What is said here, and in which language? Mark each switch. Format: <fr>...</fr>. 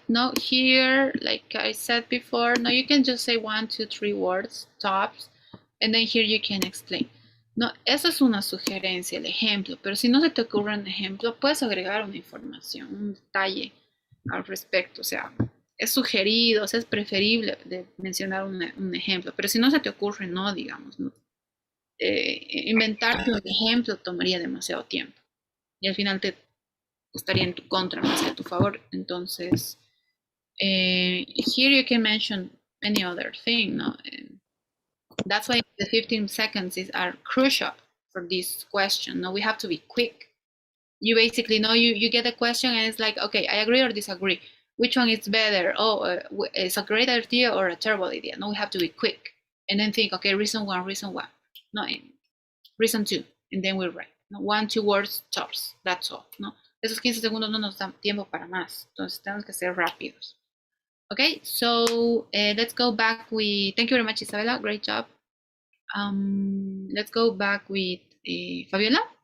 <en>No, here, like I said before, no, you can just say 1, 2, 3 words, tops, and then here you can explain.</en> <es>No, esa es una sugerencia, el ejemplo, pero si no se te ocurre un ejemplo, puedes agregar una información, un detalle al respecto. O sea, es sugerido, o sea, es preferible de mencionar un ejemplo, pero si no se te ocurre, no, digamos, ¿no? Inventarte un ejemplo tomaría demasiado tiempo y al final te estaría en tu contra más que a tu favor. Entonces,</es> <en>here you can mention any other thing, no? That's why the 15 seconds are crucial for this question. No, we have to be quick. You basically know you get a question and it's like, okay, I agree or disagree. Which one is better? Oh, it's a great idea or a terrible idea. No, we have to be quick and then think, okay, reason one. No, reason two, and then we write. No, 1, 2 words tops. That's all.</en> <es>No, esos 15 segundos no nos dan tiempo para más. Entonces tenemos que ser rápidos.</es> <en>Okay, so let's go back with. Thank you very much, Isabella. Great job. Let's go back with Fabiola.</en>